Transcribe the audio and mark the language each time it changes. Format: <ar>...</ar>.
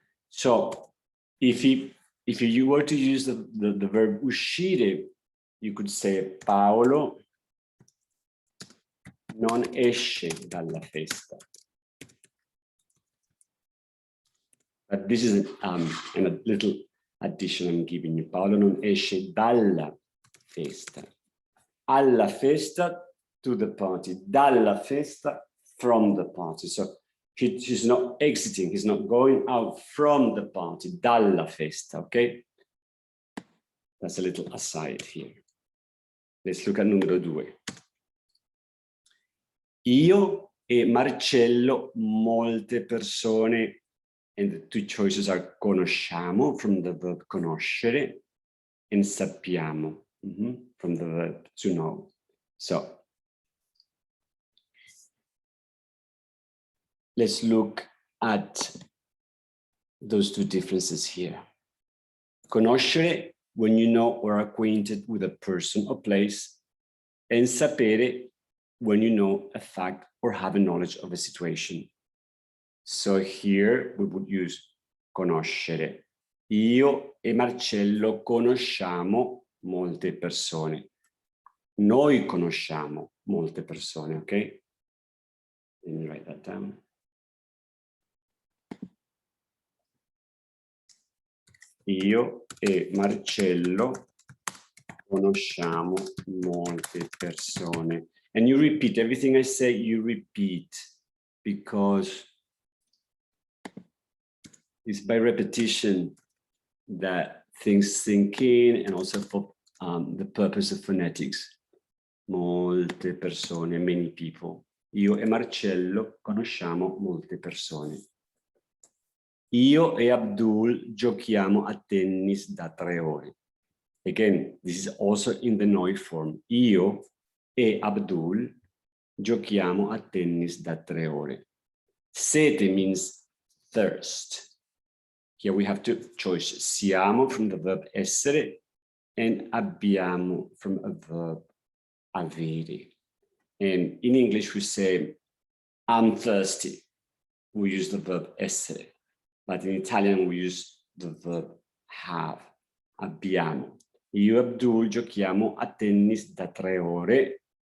<en>So if you were to use the verb uscire, you could say</en> <it>Paolo non esce dalla festa.</it> <en>But this is a little addition I'm giving you.</en> <it>Paolo non esce dalla festa. Alla festa,</it> <en>to the party.</en> <it>Dalla festa,</it> <en>from the party. So he's not exiting. He's not going out from the party.</en> <it>Dalla festa,</it> <en>okay? That's a little aside here. Let's look at numero 2.</en> <it>Io e Marcello, molte persone,</it> <en>and the two choices are conosciamo, from the verb conoscere, and sappiamo, from the verb to know. So let's look at those two differences here. Conoscere, when you know or are acquainted with a person or place, and sapere, when you know a fact or have a knowledge of a situation. So here we would use conoscere.</en> <it>Io e Marcello conosciamo molte persone. Noi conosciamo molte persone,</it> <en>okay? Let me write that down.</en> <it>Io e Marcello conosciamo molte persone.</it> <en>And you repeat everything I say, you repeat, because it's by repetition that things sink in, and also for the purpose of phonetics.</en> <it>Molte persone,</it> <en>many people.</en> <it>Io e Marcello conosciamo molte persone. Io e Abdul giochiamo a tennis da 3 ore.</it> <en>Again, this is also in the noi form.</en> <it>Io e Abdul giochiamo a tennis da 3 ore.</it> <en>Sete means thirst. Here we have two choices. Siamo from the verb essere, and abbiamo from a verb avere. And in English we say, I'm thirsty. We use the verb essere. But in Italian we use the verb have. Abbiamo.</en> <it>Io e Abdul giochiamo a tennis da 3 ore.</it>